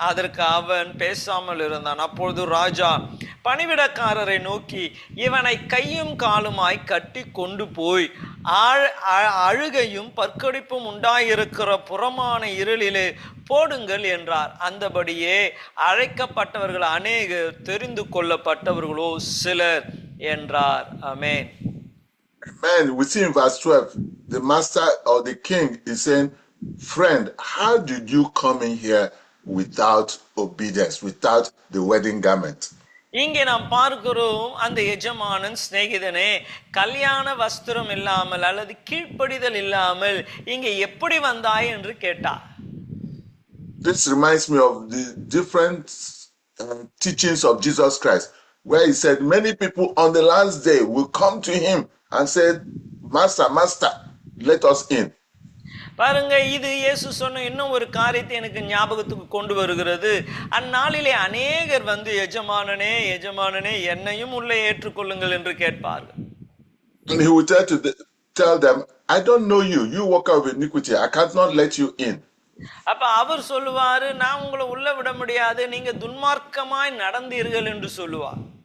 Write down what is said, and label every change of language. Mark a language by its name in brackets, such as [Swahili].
[Tamil] அதற்கு அவன் பேசாமல் இருந்தான். அப்பொழுது ராஜா பணிவிடக்காரரை நோக்கி, இவனை கையும் காலுமாய் கட்டி கொண்டு போய் அழுகையும் பற்கடிப்பும் உண்டாயிருக்கிற புறமான இருளிலே போடுங்கள் என்றார். அந்தபடியே அழைக்கப்பட்டவர்கள் அநேகர், தெரிந்து கொள்ளப்பட்டவர்களோ சிலர் என்றார். ஆமென். [English] Amen. We see in verse 12, the master or the king is saying, friend, how did you come in here without obedience, without the wedding garment? [Tamil] இங்கே நாம் பார்க்கிறோம், அந்த எஜமானன், சிநேகிதனே, கல்யாண வஸ்திரம் இல்லாமல் அல்லது கீழ்ப்படிதல் இல்லாமல் இங்கே எப்படி வந்தாய் என்று கேட்டார். [English] This reminds me of the different teachings of Jesus Christ, where he said many people on the last day will come to him and say, Master, Master, let us in. [Tamil] பாருங்க, இது இயேசு சொன்ன இன்னும் ஒரு காரியத்தை எனக்கு ஞாபகத்துக்கு கொண்டு வருகிறது. அந்நாளிலே அநேகர் வந்து, எஜமானனே, எஜமானனே, என்னையும் உள்ளே ஏற்றுக்கொள்ளுங்கள் என்று கேட்பார்கள். [English] And he will tell them, I don't know you. You walk out with iniquity. I cannot let you in. [Tamil] அப்ப அவர் சொல்லுவாரு, நான் உங்களை உள்ள விட முடியாது, நீங்க துன்மார்க்கமாய் நடந்தீர்கள் என்று சொல்லுவார்.